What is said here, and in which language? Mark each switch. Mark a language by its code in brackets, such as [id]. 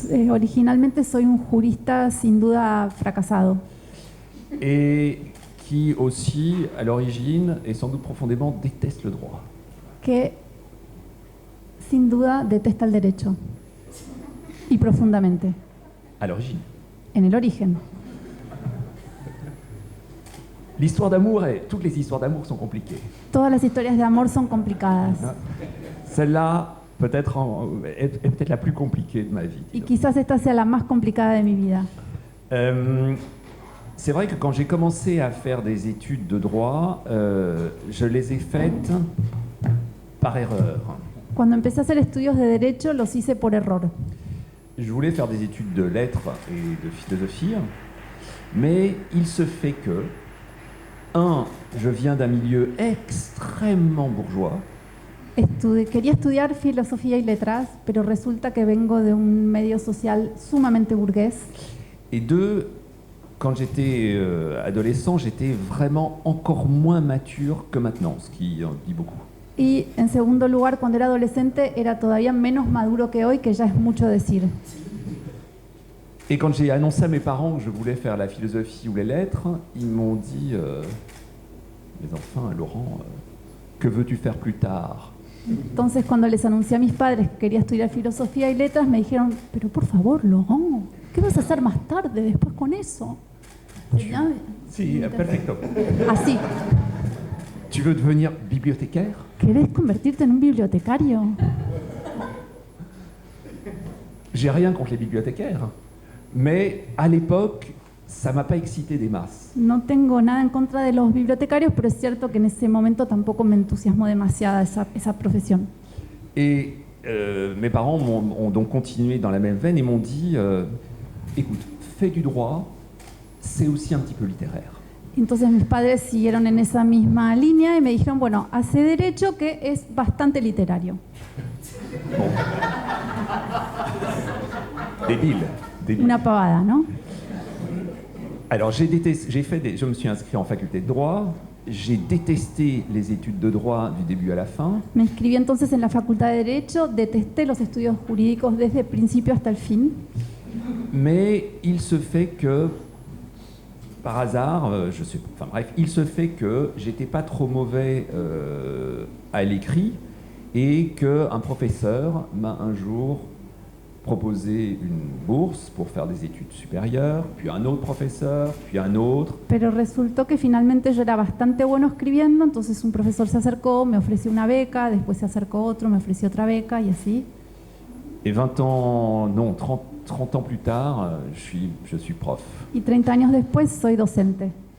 [es] Originalmente soy un jurista sin duda fracasado. [fr] Et qui aussi, à l'origine, et sans doute profondément, déteste le droit. [es] Que sin duda detesta el derecho. Y profundamente. [fr] À l'origine. [es] En el origen. [fr] L'histoire d'amour, toutes les histoires d'amour sont compliquées. [es] Todas las historias de amor son complicadas. [fr] Celle-là, peut-être est peut-être la plus compliquée de ma vie. [es] Y quizás esta sea la más complicada de mi vida. [fr] C'est vrai que quand j'ai commencé à faire des études de droit, je les ai faites par erreur. [es] Cuando empecé a hacer estudios de derecho, los hice por error. [fr] Je voulais faire des études de lettres et de philosophie, mais il se fait que, je viens d'un milieu extrêmement bourgeois. [es] Quería estudiar filosofía y letras, pero resulta que vengo de un medio social sumamente burgués. [fr] Et deux, quand j'étais adolescent, j'étais vraiment encore moins mature que maintenant, ce qui en dit beaucoup. [es] Y en segundo lugar, cuando era adolescente, era todavía menos maduro que hoy, que ya es mucho decir. [fr] Et quand j'ai annoncé à mes parents que je voulais faire la philosophie ou les lettres, ils m'ont dit « Mais enfin, Laurent, que veux-tu faire plus tard ?» [es] Entonces, cuando les anuncié a mis padres que quería estudiar filosofía y letras, me dijeron, pero por favor, Laurent, ¿qué vas a hacer más tarde después con eso? Sí, perfecto. Así. [fr] Tu veux devenir bibliothécaire? [es] ¿Querés convertirte en un bibliotecario? [fr] J'ai rien contre les bibliothécaires, mais à l'époque, ça m'a pas excité des masses. [es] No tengo nada en contra de los bibliotecarios, pero es cierto que en ese momento tampoco me entusiasmó demasiado esa profesión. [fr] Et mes parents ont donc continué dans la même veine et m'ont dit écoute, fais du droit, c'est aussi un petit peu littéraire. [es] Entonces mis padres siguieron en esa misma línea y me dijeron, bueno, hace derecho, que es bastante literario. [fr] Bon. Débile. [es] Una pavada, ¿no? [fr] Alors je me suis inscrit en faculté de droit, j'ai détesté les études de droit du début à la fin. [es] Me inscribí entonces en la facultad de Derecho, detesté los estudios jurídicos desde el principio hasta el fin. [fr] Mais il se fait que, par hasard, il se fait que j'étais pas trop mauvais à l'écrit et qu'un professeur m'a un jour proposé une bourse pour faire des études supérieures, puis un autre professeur, puis un autre. [es] Pero resultó que finalmente yo era bastante bueno escribiendo, entonces un profesor se acercó, me ofreció una beca, después se acercó otro, me ofreció otra beca y así. [fr] Et 20 ans, non, 30 ans plus tard, je suis prof. [es] Y 30 años después soy docente.